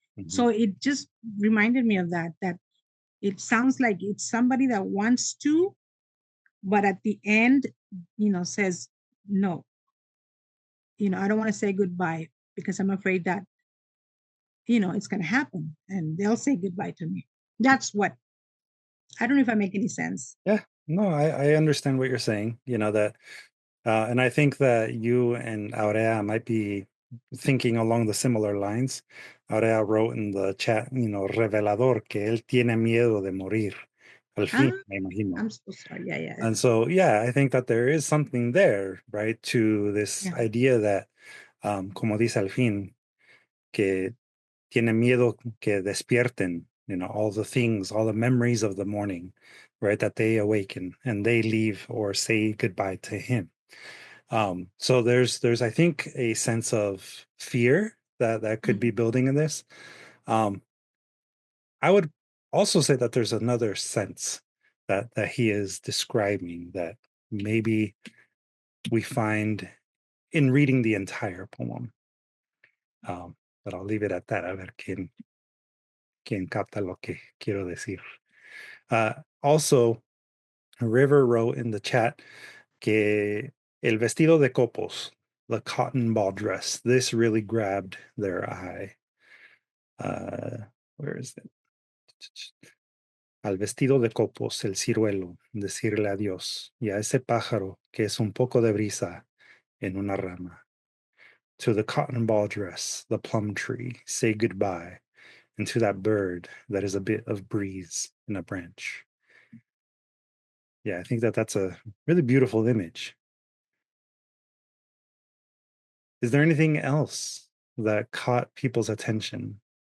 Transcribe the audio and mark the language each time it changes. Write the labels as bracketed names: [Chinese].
[English] So it just reminded me of that it sounds like it's somebody that wants to, but at the end, says, no, I don't want to say goodbye because I'm afraid that, it's going to happen and they'll say goodbye to me. That's what, I don't know if I make any sense. Yeah, no, I understand what you're saying, that, and I think that you and Aurea might be thinking along the similar lines. Aurea wrote in the chat, [Spanish] revelador, que él tiene miedo de morir. Al fin, me imagino. [English] I'm so sorry. Yeah. And so, yeah, I think that there is something there, right, to this idea that, [Spanish] como dice al fin, que tiene miedo que despierten, [English] all the things, all the memories of the morning, right, that they awaken and they leave or say goodbye to him. So there's I think a sense of fear that could be building in this. I would also say that there's another sense that he is describing that maybe we find in reading the entire poem. But I'll leave it at that. [Spanish] A ver quién capta lo que quiero decir. [English] Also, River wrote in the chat [Spanish] que el vestido de copos, [English] the cotton ball dress, this really grabbed their eye. Where is it? [Spanish] Al vestido de copos, el ciruelo, decirle adiós, y a ese pájaro que es un poco de brisa en una rama. [English] To the cotton ball dress, the plum tree, say goodbye, and to that bird that is a bit of breeze in a branch. Yeah, I think that that's a really beautiful image. Is there anything else that caught people's attention?